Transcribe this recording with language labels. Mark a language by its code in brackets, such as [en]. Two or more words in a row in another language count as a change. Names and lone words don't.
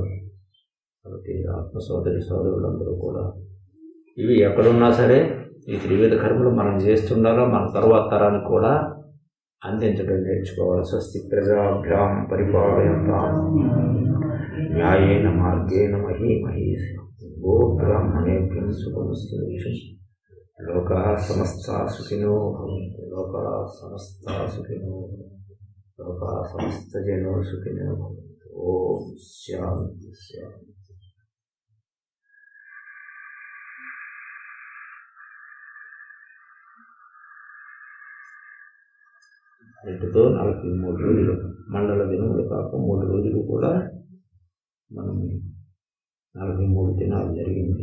[te] కాబట్టి ఆత్మ సోదరి సోదరులందరూ కూడా ఇవి ఎక్కడున్నా సరే ఈ త్రివిధ కర్మలు మనం చేస్తుండాలో మన తర్వాత తరానికి కూడా అందించడం నేర్చుకోవాలి. [sa] స్వస్తి ప్రజాభ్యాం పరిపాలయంతాం న్యాయేన మార్గేణ మహీమహీషి గో బ్రాహ్మణేభ్యం శుభమస్తు. లోకా సమస్తా సుఖినో భవంతు. లోకా సమస్తా సుఖినో భవంతు. లోకా సమస్త జనో సుఖినో భవంతు. ఓం శాంతి శాంతి. [te] వీటితో 43 రోజులు మండల దినములు కాక 3 రోజులు కూడా మనం 43 దినాలు జరిగింది.